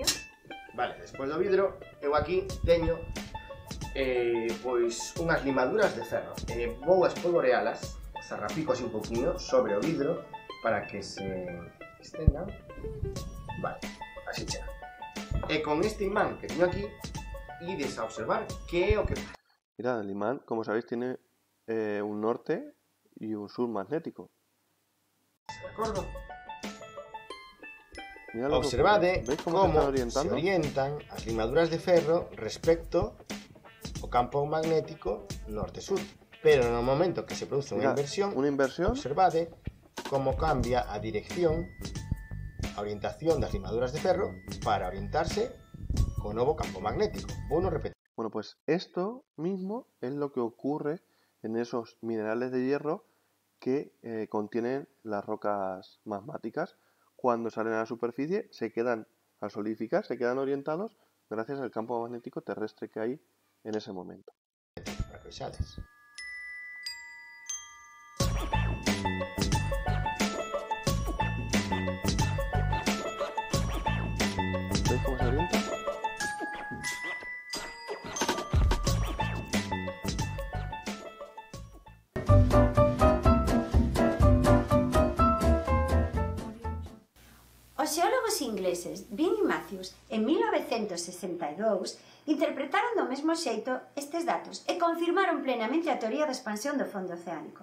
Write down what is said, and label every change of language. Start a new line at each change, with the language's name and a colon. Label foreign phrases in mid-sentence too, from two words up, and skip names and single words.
Galician: Vale, despois do vidro, eu aquí teño pois unhas limaduras de ferro. Vou a espolvorealas, zarrapico así un pouquinho sobre o vidro para que se estendan. Vale, así chega. E con este imán que teño aquí, ides a observar que é o que pasa.
Spanish: Mirad, el imán, como sabéis, tiene un norte y un sur magnético.
Galician: De acordo?
Spanish: Mirad lo que
Galician: Observade
Spanish: ocurre. ¿Veis cómo
Galician: se orientan as limaduras de ferro respecto ao campo magnético norte-sur. Pero no momento que se produce unha inversión, observade como cambia a dirección, a orientación das limaduras de ferro para orientarse co novo campo magnético. Vou non repetir.
Spanish: Bueno, pues esto mismo es lo que ocurre en esos minerales de hierro que contienen las rocas magmáticas. Cuando salen a la superficie se quedan, al solidificar, se quedan orientados gracias al campo magnético terrestre que hay en ese momento.
Galician: Para que vexades.
Spanish: ¿Veis cómo se orienta?
Galician: Os xeólogos ingleses Vin e Matthews en 1962 interpretaron do mesmo xeito estes datos e confirmaron plenamente a teoría da expansión do fondo oceánico.